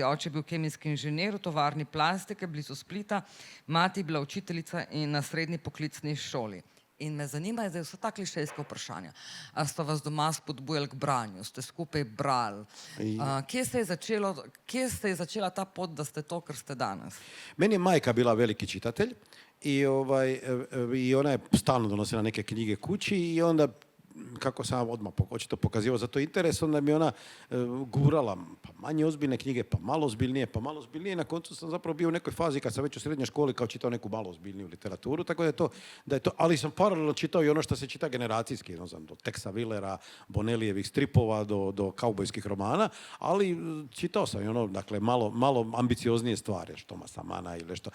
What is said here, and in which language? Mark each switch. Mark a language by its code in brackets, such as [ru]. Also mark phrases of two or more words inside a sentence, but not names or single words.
[sl] Oče je bil kemijski inženir v tovarni plastike blizu Splita, mati je bila učiteljica in na srednji poklicni šoli. In me zanima, zdaj so ta klišejska vprašanja. A sta vas doma spodbujali k branju? Ste skupaj brali? Kje se je začela ta pot, da ste to, kar ste danes? [hr] Meni je majka bila veliki čitatelj i ona je stalno donosila neke knjige kući i onda kako sam odmah očito pokazivao za to interes, onda mi ona gurala, pa manje ozbiljne knjige, pa malo ozbiljnije. Na koncu sam zapravo bio u nekoj fazi kad sam već u srednjoj školi kao čitao neku malo ozbiljniju literaturu, tako da je to, ali sam paralelno čitao i ono što se čita generacijski, do Texa Willera, Bonelijevih stripova, do kaubojskih romana, ali čitao sam i ono, dakle, malo ambicioznije stvari, Thomasa Mana ili nešto.